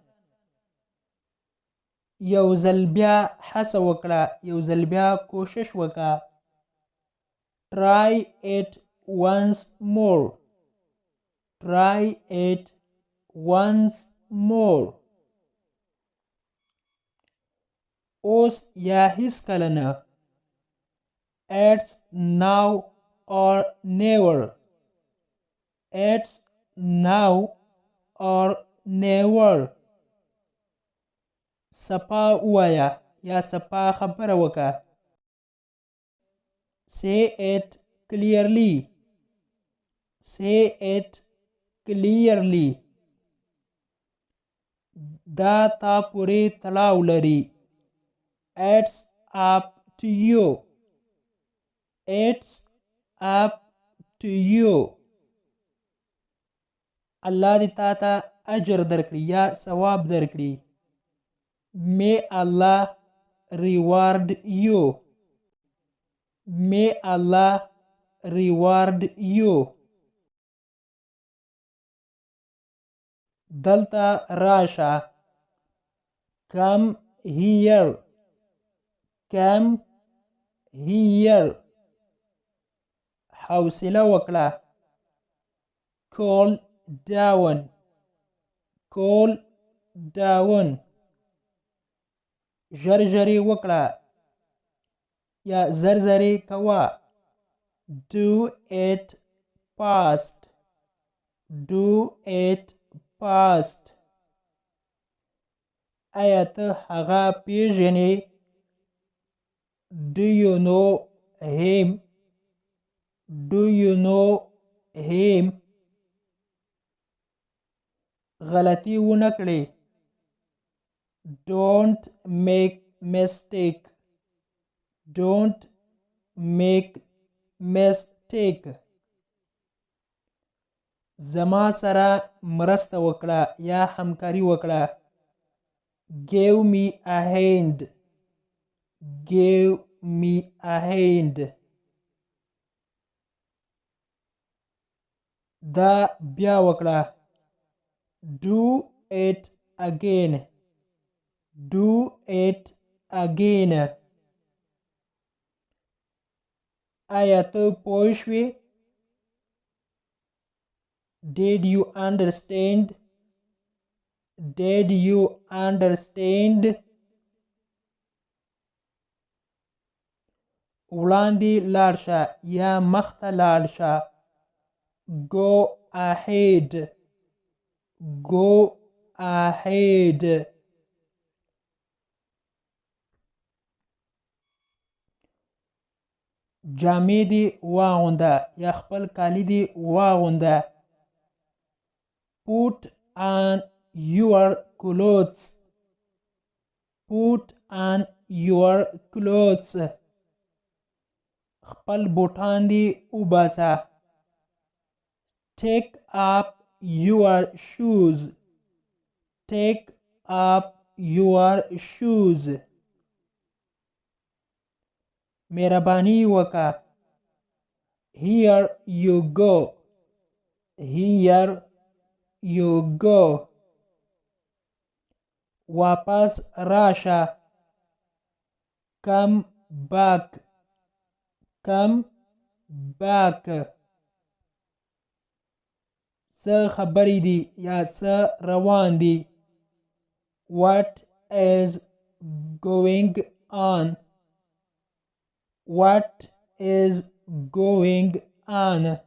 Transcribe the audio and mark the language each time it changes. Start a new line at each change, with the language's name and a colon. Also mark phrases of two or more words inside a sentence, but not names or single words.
Pashto: یو ځل بیا هڅه وکړه. یو ځل بیا کوشش وکړه.
English: Try it once more. Try it once more.
Pashto: اوس یا هیڅکله نه.
English: It's now or never. It's now or never.
Pashto: سپا ووایه یا سپا خبره وکړه.
English: Say it clearly. Say it clearly.
Pashto: دا تا پورې تړاو لري.
English: It's up to you. It's up to you.
Pashto: الله دې تا ته اجر درکړي یا ثواب درکړي.
English: May Allah reward you. May Allah reward you.
Pashto: دلته راشه.
English: Come here. Come here.
Pashto: حوصله وکړه.
English: Cool down. Cool down.
Pashto: ژر ژرې وکړه یا زر زرې کوه.
English: Do it fast. Do it fast.
Pashto: آیا ته هغه پیژنې؟
English: Do you know him? Do you know him?
Pashto: غلطي ونه کړې.
English: Don't make mistake. Don't make mistake.
Pashto: زما سره مرسته وکړه یا همکاري وکړه.
English: Give me a hand. Give me a hand.
Pashto: دا بیا وکړه.
English: Do it again. Do it again.
Pashto: آیا ته پوه شوې؟
English: Did you understand? Did you understand?
Pashto: وړاندې لاړ شه یا مخته لاړ شه.
English: Go ahead. Go ahead.
Pashto: جامې دې واغونده یا خپل کالي دې واغونده.
English: Put on your clothes. Put on your clothes.
Pashto: خپل بوټان دې وباسه.
English: Take up your shoes. Take up your shoes.
Pashto: مهرباني وکړه.
English: Here you go. Here you go.
Pashto: واپس راشه.
English: Come back. Come back.
Pashto: څه خبرې دي یا څه روان دي.
English: What is going on? What is going on?